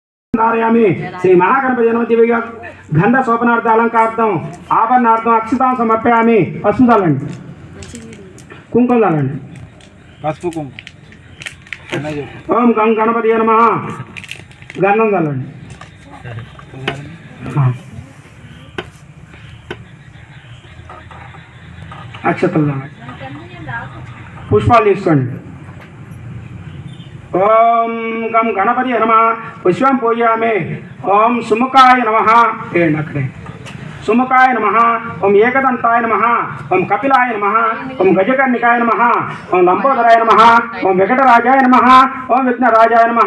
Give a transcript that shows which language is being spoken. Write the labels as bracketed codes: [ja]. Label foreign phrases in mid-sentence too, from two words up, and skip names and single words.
[sa] धारयामि। श्री महागणपति नमः दिव्य गंध शोभनार्थ अलंकार्थम आभरणार्थम अक्षतां समर्पयामि। [te] पసుపు చల్లండి, కుంకుమ చల్లండి, పసుపు కుంకుమ. [sa] ఓం గం గణపతి నమః [te] గంధం చల్లండి, అక్షతలు చల్లండి, పుష్పాలు తీసుకోండి. [sa] ओम गम गणपति नमः पुष्पं पूजयामि. ओम सुमुखाय नमः अकडे सुमुखाय नमः. ओम एकदंताय नमः. ओम कपिलाय नमः. ओम गजकर्णिकाय नमः. ओम लंबोदराय नमः. ओम वेंकटराजाय नमः. ओम विघ्नराजाय नमः.